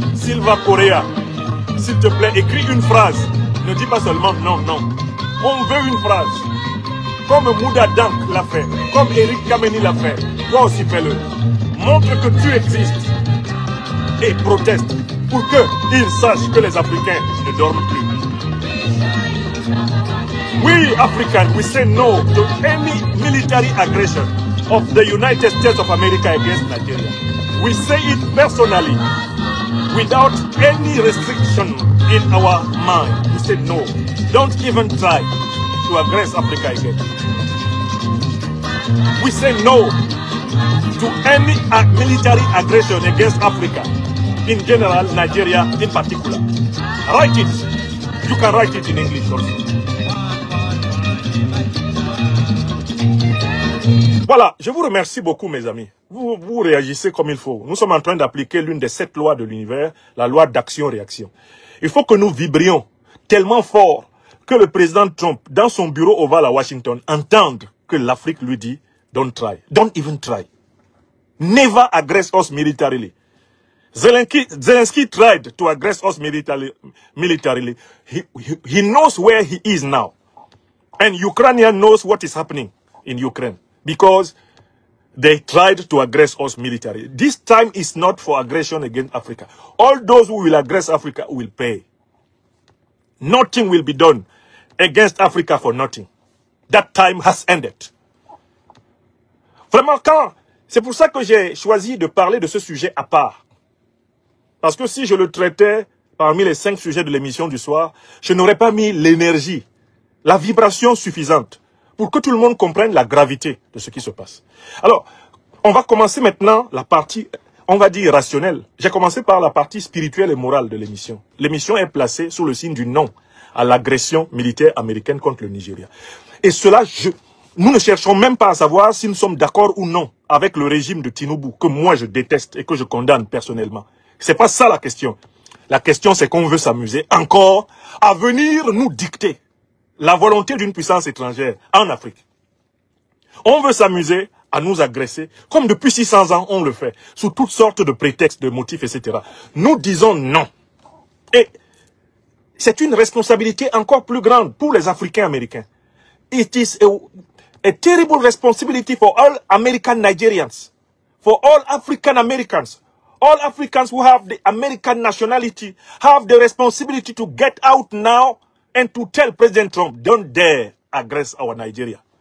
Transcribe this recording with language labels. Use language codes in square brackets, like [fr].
[fr] Silva Correa, s'il te plaît, écris une phrase. Ne dis pas seulement non, non. On veut une phrase. Comme Mouda Dank l'a fait, comme Eric Kameni l'a fait. Toi aussi fais-le. Montre que tu existes. Et proteste pour qu'ils sachent que les Africains ne dorment plus. [en] We Africans, we say no to any military aggression of the United States of America against Nigeria. We say it personally, without any restriction in our mind. We say no. Don't even try to aggress Africa again. We say no to any military aggression against Africa. In general, Nigeria in particular. Write it. You can write it in English also. [fr] Voilà, je vous remercie beaucoup mes amis. Vous réagissez comme il faut. Nous sommes en train d'appliquer l'une des 7 lois de l'univers, la loi d'action-réaction. Il faut que nous vibrions tellement fort que le président Trump, dans son bureau ovale à Washington, entende que l'Afrique lui dit « [en] Don't try, don't even try. Never aggress us militarily. » Zelensky tried to aggress us militarily. He knows where he is now. And Ukrainian knows what is happening in Ukraine. Because they tried to aggress us militarily. This time is not for aggression against Africa. All those who will aggress Africa will pay. Nothing will be done against Africa for nothing. That time has ended. [fr] Vraiment, c'est pour ça que j'ai choisi de parler de ce sujet à part. Parce que si je le traitais parmi les 5 sujets de l'émission du soir, je n'aurais pas mis l'énergie, la vibration suffisante pour que tout le monde comprenne la gravité de ce qui se passe. Alors, on va commencer maintenant la partie, on va dire, rationnelle. J'ai commencé par la partie spirituelle et morale de l'émission. L'émission est placée sous le signe du non à l'agression militaire américaine contre le Nigeria. Et cela, nous ne cherchons même pas à savoir si nous sommes d'accord ou non avec le régime de Tinubu, que moi je déteste et que je condamne personnellement. C'est pas ça la question. La question, c'est qu'on veut s'amuser encore à venir nous dicter la volonté d'une puissance étrangère en Afrique. On veut s'amuser à nous agresser, comme depuis 600 ans on le fait, sous toutes sortes de prétextes, de motifs, etc. Nous disons non. Et c'est une responsabilité encore plus grande pour les Africains américains. [en] It is a terrible responsibility for all American Nigerians, for all African Americans. All Africans who have the American nationality have the responsibility to get out now and to tell President Trump, don't dare aggress our Nigeria.